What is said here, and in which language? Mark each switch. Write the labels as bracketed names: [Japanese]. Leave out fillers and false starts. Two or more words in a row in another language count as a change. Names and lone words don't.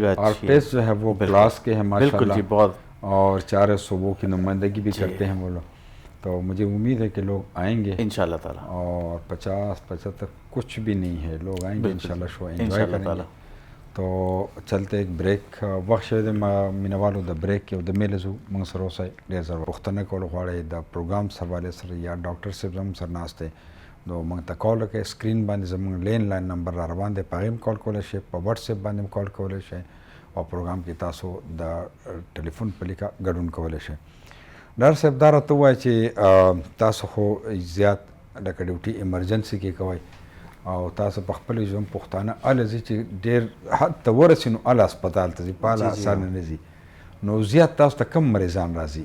[Urdu] آرٹسٹ جو ہے وہ کلاس کے ہیں بالکل جی بہت اور چارے صوبوں کی نمائندگی بھی کرتے ہیں وہ لوگ تو مجھے امید ہے کہ لوگ آئیں گے انشاءاللہ تعالی اور 50-75 کچھ بھی نہیں ہے لوگ آئیں گے انشاءاللہ [English] show enjoy [Urdu] کریں گے تو چلتے ایک بریک [Pashto] وخت شوی دی مینوالو د بریک یو د میلزو موږ سره اوسئ ډېر زر پوښتنه کول غواړئ د پروګرام سره حوالې سره یا ډاکټر صاحب هم سره ناست دی نو موږ ته کال وکړئ سکرین باندې زموږ لین لاین نمبر را روان دی په هغې هم کال کولی شئ په وټساپ باندې هم کال کولی شئ او پروګرام کې تاسو د ټلیفون په لیکه ګډون کولی شئ ډاکټر صاحب دا راته ووایه چې تاسو خو زیات لکه [English] duty emergency [Pashto] کې کوئ او تاسو په خپل ژوند پښتانه اله ځي چې ډېر حد ته ورسي نو اله هسپتال ته ځي په اله اسانه نه ځي نو زیات تاسو ته کم مریضان راځي